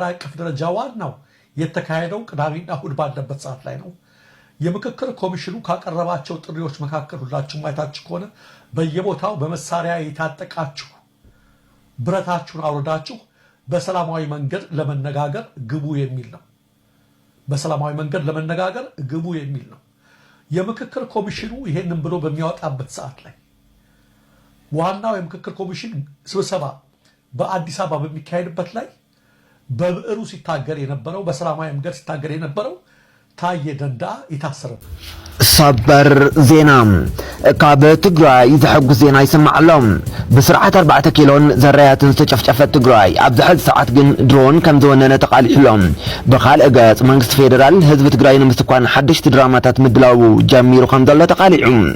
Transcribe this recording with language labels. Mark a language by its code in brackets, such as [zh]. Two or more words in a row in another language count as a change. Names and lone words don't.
[am] አቀፍ ደረጃ ዋናው የተካሄደው ቅዳሜና እሁድ ባለበት ሰዓት ላይ ነው። የምክክር ኮሚሽኑ ካቀረባቸው ጥሪዎች መካከል ሁላችሁም አይታችሁ ከሆነ በየቦታው በመሳሪያ የታጠቃችሁ ብረታችሁን አውርዳችሁ በሰላማዊ መንገድ ለመነጋገር ግቡ የሚል ነው። በሰላማዊ መንገድ ለመነጋገር ግቡ የሚል ነው። የምክክር ኮሚሽኑ ይሄንን ብሎ በሚያወጣበት ሰዓት ላይ ዋናው የምክክር ኮሚሽን ስብሰባ በአዲስ አበባ በሚካሄድበት ላይ በብዕሩ ሲታገር የነበረው በሰላማዊ መንገድ ሲታገር የነበረው ታየ ደንደአ የታሰረ [ti] ሰበር ዜና ካብ ትግራይ ዝሕጉስ ዜና ይስማዓሎም። ብስርዓት 4 ኪሎን ዘራያትን ዝተጨፍጨፈት ትግራይ ኣብ ዝሕዚ ሰዓት ግን ድሮን ከም ዝወነነ ተቃሊሕሎም። ብካልእ ገጽ መንግስቲ ፌደራል ህዝቢ ትግራይ ንምስኳን ሓደሽቲ ድራማታት ምድላው ጀሚሩ ከም ዘሎ ተቃሊዑ።